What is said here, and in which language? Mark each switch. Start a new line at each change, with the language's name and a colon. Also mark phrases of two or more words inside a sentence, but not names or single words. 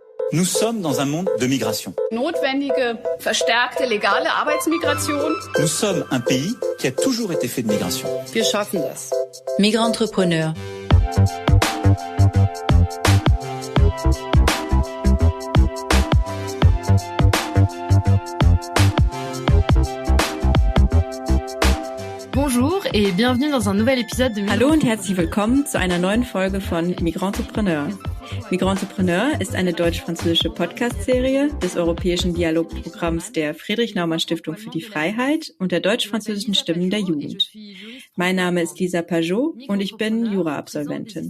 French: Nous sommes dans un monde de migration.
German: Notwendige, verstärkte legale Arbeitsmigration.
French: Nous sommes un pays qui a toujours été fait de migration.
German: Wir schaffen das. Migrantrepreneur.
French: Bonjour et bienvenue dans un nouvel épisode de
German: Hallo und herzlich willkommen zu einer neuen Folge von Migrantrepreneur. Migrantrepreneur ist eine deutsch-französische Podcast-Serie des europäischen Dialogprogramms der Friedrich-Naumann-Stiftung für die Freiheit und der deutsch-französischen Stimmen der Jugend. Mein Name ist Lisa Pajot und ich bin Jura-Absolventin.